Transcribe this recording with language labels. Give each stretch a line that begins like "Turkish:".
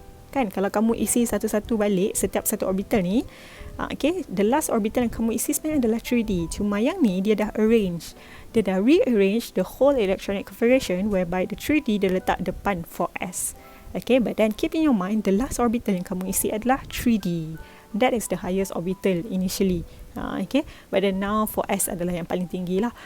Malay: Kan, kalau kamu isi satu-satu balik setiap satu orbital ni, okay,
English: the last orbital
Malay: yang kamu isi sebenarnya adalah 3D. Cuma yang ni dia dah arrange. Dia dah rearrange
English: the whole electronic configuration whereby the 3D
Malay: dia letak depan 4s.
English: Okay, but then keep in your mind the last orbital
Malay: yang kamu isi adalah
English: 3D. That is the highest orbital initially. Okay, but then now
Malay: 4s adalah yang paling tinggi lah.